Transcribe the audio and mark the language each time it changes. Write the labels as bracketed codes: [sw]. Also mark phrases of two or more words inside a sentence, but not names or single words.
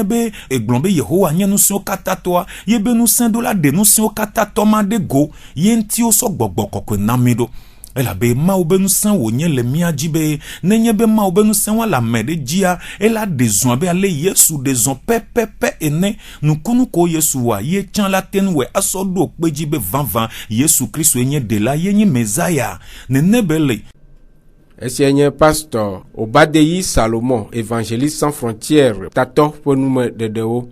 [ee] be egblɔ be Yehowa nye ŋusẽwo katã tɔa ye be ŋusẽ ɖo la ɖe ŋusẽwo katã tɔma ɖe go ye ŋutiwo sɔ gbɔgbɔ kɔkɔe na mi ɖo elabe Mawu be ŋusẽ wònye le mía dzi be nenye be Mawu be ŋusẽ wa le ame ɖe dzia ela ɖe zɔa be ale Yesu ɖe zɔ pɛpɛpɛ ene nukunu ko Yesu wa ye tsã la te nu wɔ asɔ ɖo kpe dzi be vãvã Yesu Kristo nye ɖela ye nye Mezaya nene be le. Esia nye pasteur Obadeyi Salomon, [fr] évangéliste sans frontières, [ee] tatɔ ƒe numeɖeɖewo.